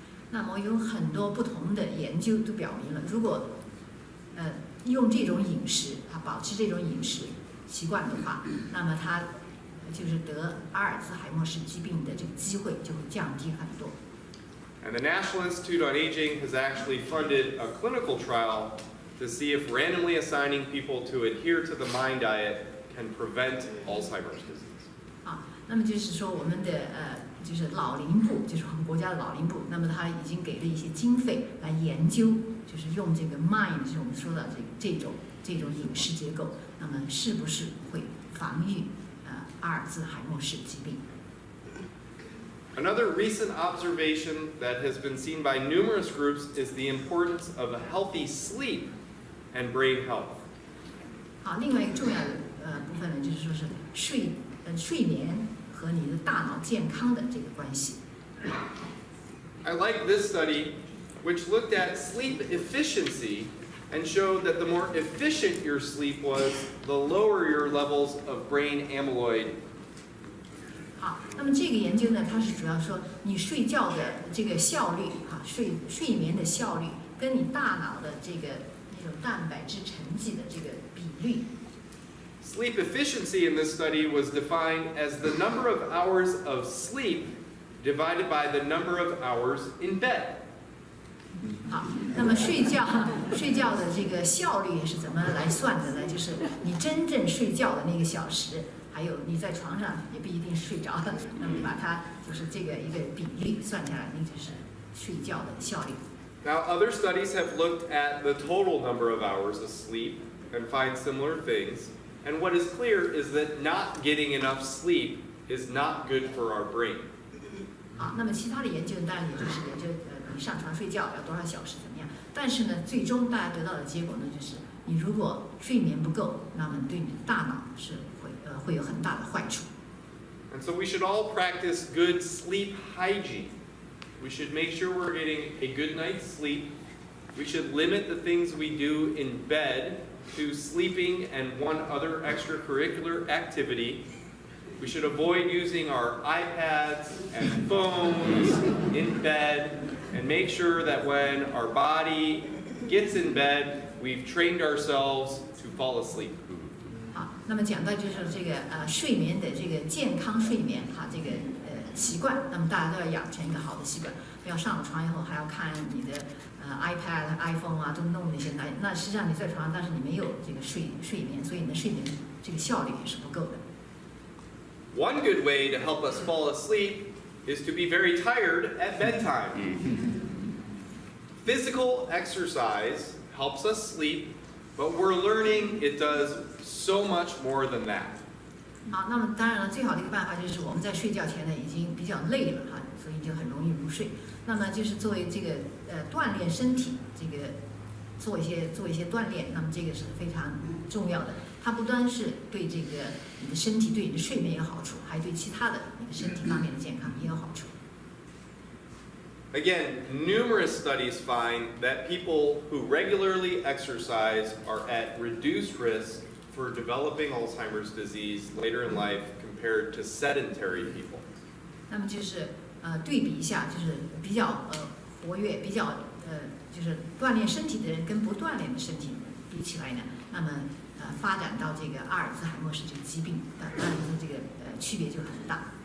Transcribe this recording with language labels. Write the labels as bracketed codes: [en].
[zh] 那么有很多不同的研究都表明了，如果用这种饮食啊，保持这种饮食习惯的话，那么它就是得阿尔兹海默氏疾病的这个机会就会降低很多。 [en] And the National Institute on Aging has actually funded a clinical trial to see if randomly assigning people to adhere to the MIND diet can prevent Alzheimer's disease. [zh] 啊，那么就是说我们的就是老龄部，就是我们国家的老龄部，那么他已经给了一些经费来研究，就是用这个 MIND， 就是我们说的这种饮食结构，那么是不是会防御阿尔兹海默氏疾病。 [en] Another recent observation that has been seen by numerous groups is the importance of a healthy sleep and brain health. [zh] 好，另外一个重要的部分呢，就是说是睡眠和你的大脑健康的这个关系。 [en] I like this study, which looked at sleep efficiency and showed that the more efficient your sleep was, the lower your levels of brain amyloid. [zh] 好，那么这个研究呢，它是主要说你睡觉的这个效率啊，睡眠的效率跟你大脑的这个那种蛋白质沉积的这个比率。 [en] Sleep efficiency in this study was defined as the number of hours of sleep divided by the number of hours in bed. [zh] 好，那么睡觉的这个效率是怎么来算的呢？就是你真正睡觉的那个小时，还有你在床上也不一定睡着的，那么把它就是这个一个比例算下来，那就是睡觉的效率。 [en] Now, other studies have looked at the total number of hours of sleep and find similar things. And what is clear is that not getting enough sleep is not good for our brain. [zh] 好，那么其他的研究当然也就是研究你上床睡觉要多少小时怎么样，但是呢，最终大家得到的结果呢，就是你如果睡眠不够，那么对你的大脑是会有很大的坏处。 [en] And so we should all practice good sleep hygiene. We should make sure we're getting a good night's sleep. We should limit the things we do in bed to sleeping and one other extracurricular activity. We should avoid using our iPads and phones in bed and make sure that when our body gets in bed, we've trained ourselves to fall asleep. [zh] 好，那么讲到就是这个睡眠的这个健康睡眠哈，这个习惯，那么大家都要养成一个好的习惯，不要上了床以后还要看你的iPad、iPhone 啊，都弄那些那实际上你在床上，但是你没有这个睡眠，所以你的睡眠这个效率也是不够的。 [en] One good way to help us fall asleep is to be very tired at bedtime. Physical exercise helps us sleep, but we're learning it does so much more than that. [zh] 好，那么当然了，最好的一个办法就是我们在睡觉前呢已经比较累了哈，所以就很容易入睡。那么就是作为这个锻炼身体，这个做一些锻炼，那么这个是非常重要的。它不单是对这个你的身体、对你的睡眠有好处，还对其他的你的身体方面的健康也有好处。 [en] Again, numerous studies find that people who regularly exercise are at reduced risk for developing Alzheimer's disease later in life compared to sedentary people. [zh] 那么就是对比一下，就是比较活跃、比较就是锻炼身体的人跟不锻炼的身体比起来呢，那么发展到这个阿尔兹海默氏这个疾病当然说这个区别就很大。